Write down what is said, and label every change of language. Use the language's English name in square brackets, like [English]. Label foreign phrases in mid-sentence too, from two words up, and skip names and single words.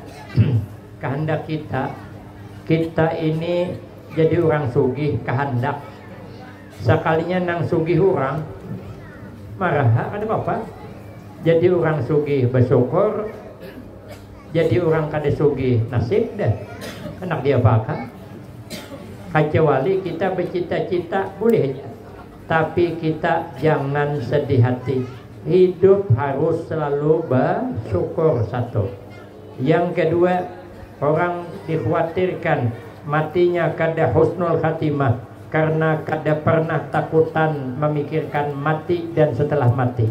[Banjar] Kehendak kita ini jadi orang sugih, kehendak. Sekalinya nang sugih orang marah ada apa? Jadi orang sugih bersyukur, jadi orang kada sugih nasib dah. Anak dia bakal. Kecuali kita bercita-cita boleh aja. Tapi kita jangan sedih hati. Hidup harus selalu bersyukur satu. Yang kedua, orang dikhawatirkan matinya kada [Arabic] حسن الخاتمة [Banjar] karena kada pernah takutan memikirkan mati dan setelah mati.